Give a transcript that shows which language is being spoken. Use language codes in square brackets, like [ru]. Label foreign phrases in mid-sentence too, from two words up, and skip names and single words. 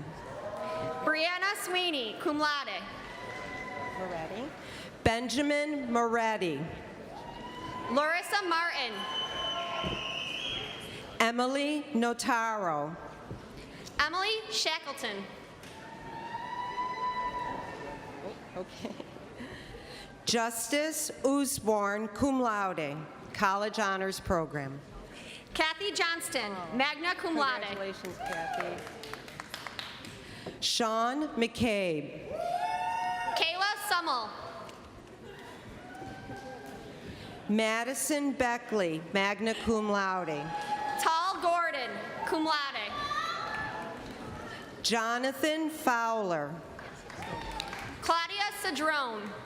[en] Brianna Sweeney, [la] cum laude. [en] Moretti. Benjamin Moretti. Larissa Martin. Emily Notaro. Emily Shackleton. Okay. Justice Usborne, [la] cum laude, [en] College Honors Program. Kathy Johnston, [la] magna cum laude. [en] Congratulations, Kathy. Sean McCabe. Kayla Summel. Madison Beckley, [la] magna cum laude. [en] Tall Gordon, [la] cum laude. [en] Jonathan Fowler. Cedrone.